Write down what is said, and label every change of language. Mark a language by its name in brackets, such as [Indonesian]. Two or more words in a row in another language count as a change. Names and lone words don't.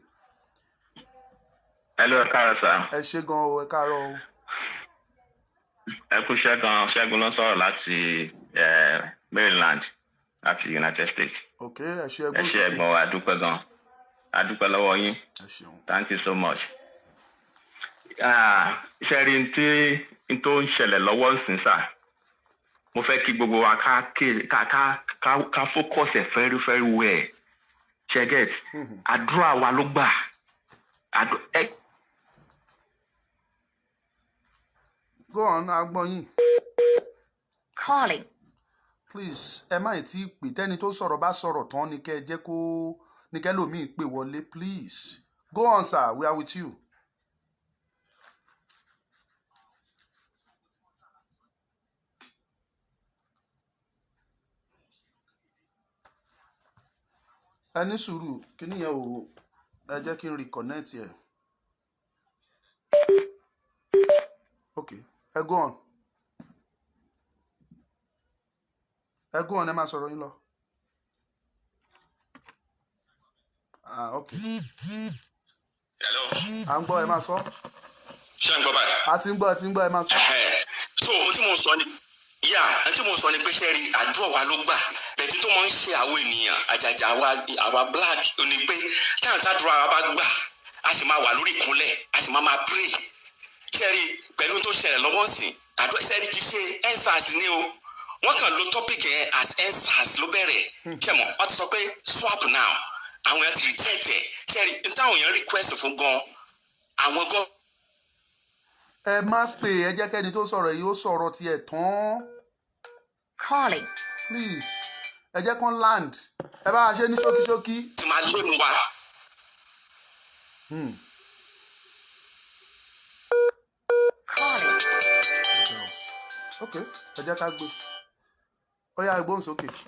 [Yoruba] Hello, ẹ káàárọ̀ sà. ẹ ṣé gan o ẹ káàárọ̀ o. Ẹ kú Ṣẹ́gun ló ń sọ̀rọ̀ láti Maryland láti United States. ok ẹ ṣé ẹgbọ́n sókè. ẹ ṣé ẹ̀gbọ́n wa adúpẹ́ gan adúpẹ́ lọ́wọ́ yín. ẹ ṣeun. [English] Thank you so much. [Yoruba] Ṣe rí n tó ń ṣẹlẹ̀ lọ́wọ́ ìsìn sà mo fẹ́ kí gbogbo wa ká focus ẹ̀ [English] very very well [Yoruba] ṣe get àdúrà wa ló gbà [English] go on agbọ́yìn. Calling. [Yoruba] please ẹ má tí ì pè tẹ́ni tó sọ̀rọ̀ bá sọ̀rọ̀ tán ni kẹ́ ẹ jẹ́ kó ní kẹ́ lómi pè wọlé [English] please go on sir we are with you. [Yoruba] ẹ ní sùúrù kíní yẹn ò ẹ jẹ́ kí n reconnect ẹ. ok ẹ [English] go on [Yoruba] ẹ máa sọ̀rọ̀ yín lọ. [English] ok. hello. [Yoruba] à ń gbọ́ ẹ máa sọ. ṣé ń gbọ́ báyìí. a ti ń gbọ́ ẹ máa sọ. so ohun tí mo sọ ni pé ṣe rí àdúrà wa ló gbà bẹ̀tí tó máa ń ṣe àwọn ènìyàn àjàjà àwa black ò ní pé táwọn tàdúrà wa bá gbà a sì máa wà lórí ìkúnlẹ̀ a sì máa pray ṣe rí pẹ̀lú tó ṣẹlẹ̀ lọ́wọ́ sìn àdúrà ṣe rí kì í ṣe endsars ni o wọ́n kàn lo topic yẹn as endsars ló bẹ̀rẹ̀ ṣe mọ̀ wọ́n ti sọ pé [English] swap now [Yoruba] àwọn èèyàn ti reject ẹ̀ ṣe rí n táwọn èèyàn request fún gan àwọn gan. ẹ má pè ẹ jẹ́ kẹ́ni tó sọ̀rọ̀ yìí ó sọ̀rọ̀ tiẹ̀ tán. [English] Calling. [Yoruba] please ẹ jẹ́ kán land ẹ bá a ṣe ní ṣókíṣókí. ti máa lé mu wa. [English] Calling. [Yoruba] ok ẹ jẹ́ ká gbé ó yá ìgbóhùn sókè.